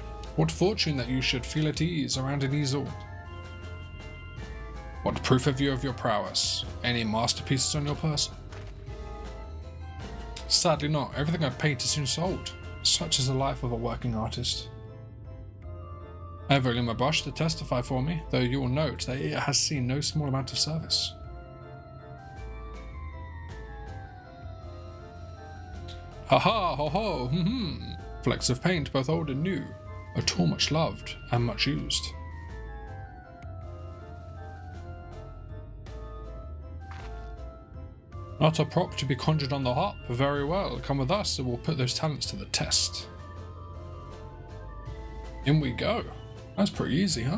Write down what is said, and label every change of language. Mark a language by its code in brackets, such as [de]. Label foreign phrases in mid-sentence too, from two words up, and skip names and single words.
[en] What fortune that you should feel at ease around an easel. What proof have you of your prowess? Any masterpieces on your person? Sadly not, everything I paint is soon sold. Such is the life of a working artist. I have only my brush to testify for me, though you will note that it has seen no small amount of service. Ha ha, ho ho, Flecks of paint, both old and new, a tool much loved and much used. Not a prop to be conjured on the hop. Very well, come with us and we'll put those talents to the test. In we go. That's pretty easy, huh?